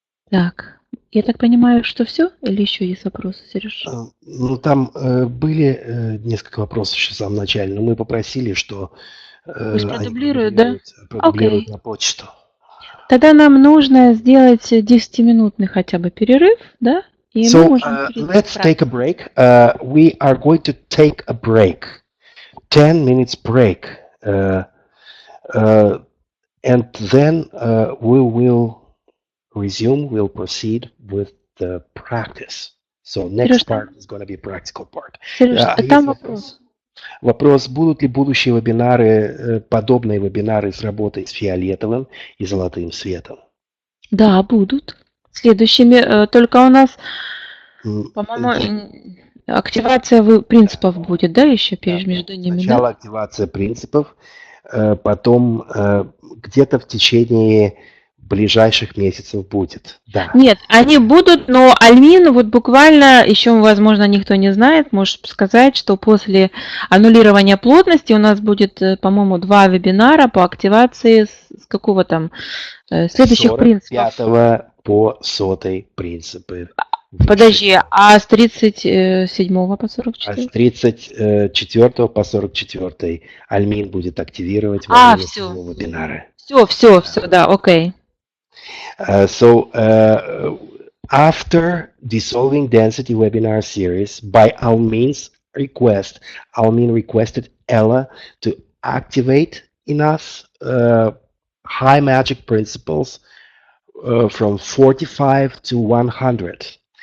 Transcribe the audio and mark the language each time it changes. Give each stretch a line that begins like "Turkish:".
Russian: Так, я так понимаю, что все? Или еще есть вопросы, Сереж? Ну, там были несколько вопросов еще в самом начале, но мы попросили, что Пусть продублируют, да? Продублируют на почту. Тогда нам нужно сделать 10-минутный хотя бы перерыв, да? И
English: So let's take a break. We are going to take a break. 10 minutes break. And then we will resume, we'll proceed with the practice. So next part is going to be a practical part.
Russian: Там вопрос. Вопрос, будут ли будущие вебинары, подобные вебинары с работой с фиолетовым и золотым светом? Да, будут. Следующими, только у нас, по-моему, активация принципов будет, да, еще между ними? Сначала активация принципов, потом где-то в течение ближайших месяцев будет. Да. Нет, они будут, но Альмин вот буквально, еще, возможно, никто не знает, может сказать, что после аннулирования плотности у нас будет, по-моему, 2 вебинара по активации с какого там следующих принципов. 45 по 100 принципы. Подожди, а с 37 по 44? А с 34 по 44 Альмин будет активировать во время своего вебинара. Все, да, окей.
English: So after dissolving density webinar series, by Almin's request, Almin requested Ella to activate in us high magic principles from 45 to 100.